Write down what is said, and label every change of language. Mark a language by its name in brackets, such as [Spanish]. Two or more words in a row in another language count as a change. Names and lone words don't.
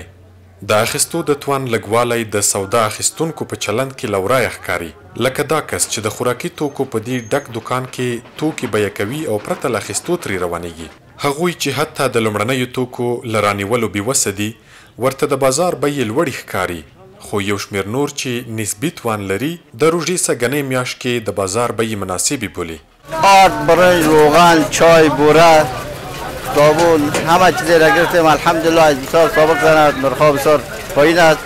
[Pashto] د اخیستو د توان لږوالی د سودا اخیستونکو په چلند کې له ورایه ښکاري، لکه دا کس چې د خوراکي توکو په دې ډک دوکان کې توکي بیه کوي او پرته له اخیستو ترې روانیږي. هغوی چې حتی د لومړنیو توکو له رانیولو بېوسه دي، ورته د بازار بیې لوړې ښکاري، خو یو شمېر نور چې نسبي توان لري د روژې سږنۍ میاشت کې د بازار بیې مناسبې بولي. [Persian] آرد، برنج، روغن، چای، بوره، صابون، همه چیزی را گرفتیم. الحمدلله از امسال سابق نرخ‌ها بسیار پایین است.